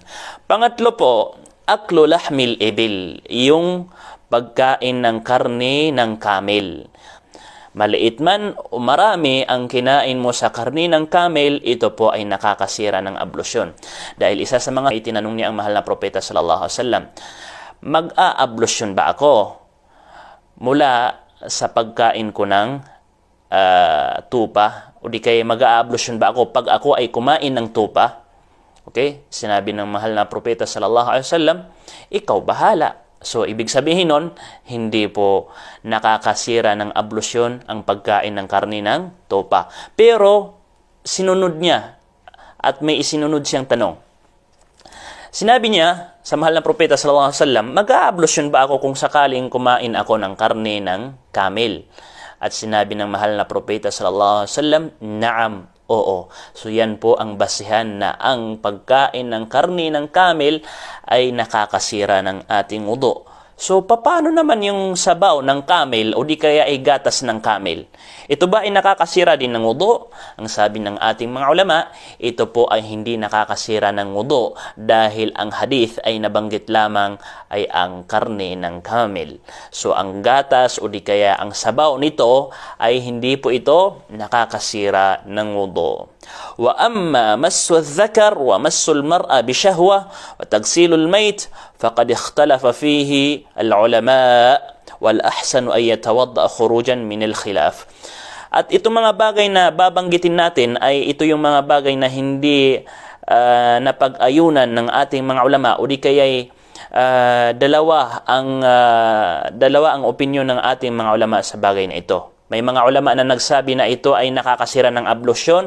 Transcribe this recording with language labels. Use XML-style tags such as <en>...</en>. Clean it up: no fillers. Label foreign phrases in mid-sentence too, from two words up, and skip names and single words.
<tl>Pangatlo po,</tl> <ar>أكل لحم الإبل,</ar> <tl>yung pagkain ng karne ng camel. Maliit man o marami ang kinain mo sa karni ng camel, ito po ay nakakasira ng ablusyon. Dahil isa sa mga itinanong niya ang mahal na propeta</tl> <ar>صلى الله عليه وسلم,</ar> <tl>mag-a-ablusyon ba ako mula sa pagkain ko ng tupa? O di kaya mag-a-ablusyon ba ako pag ako ay kumain ng tupa? Okay? Sinabi ng mahal na propeta</tl> <ar>صلى الله عليه وسلم,</ar> <tl>ikaw bahala. So, ibig sabihin nun, hindi po nakakasira ng ablusyon ang pagkain ng karne ng tupa. Pero, sinunod niya at may isinunod siyang tanong. Sinabi niya sa mahal na propeta</tl> <ar>صلى الله عليه وسلم,</ar> <tl>mag-a-ablusyon ba ako kung sakaling kumain ako ng karne ng camel? At sinabi ng mahal na propeta</tl> <ar>صلى الله عليه وسلم,</ar> <tl>naam. Oo. So yan po ang basihan na ang pagkain ng karne ng camel ay nakakasira ng ating wudu. So paano naman yung sabaw ng camel o di kaya ay gatas ng camel? Ito ba ay nakakasira din ng wudu? Ang sabi ng ating mga ulama, ito po ay hindi nakakasira ng wudu dahil ang hadith ay nabanggit lamang ay ang karne ng camel. So ang gatas o di kaya ang sabaw nito ay hindi po ito nakakasira ng wudu.</tl> <ar>وأما مس الذكر ومس المرأة بشهوة وتغسيل الميت فقد اختلف فيه العلماء والأحسن أن يتوضأ خروجا من الخلاف.</ar> <tl>At itong mga bagay na babanggitin natin ay ito yung mga bagay na hindi napag-ayunan ng ating mga ulama o di kaya'y dalawa ang opinyon ng ating mga ulama sa bagay na ito. May mga ulama na nagsabi na ito ay nakakasira ng ablusyon.</tl>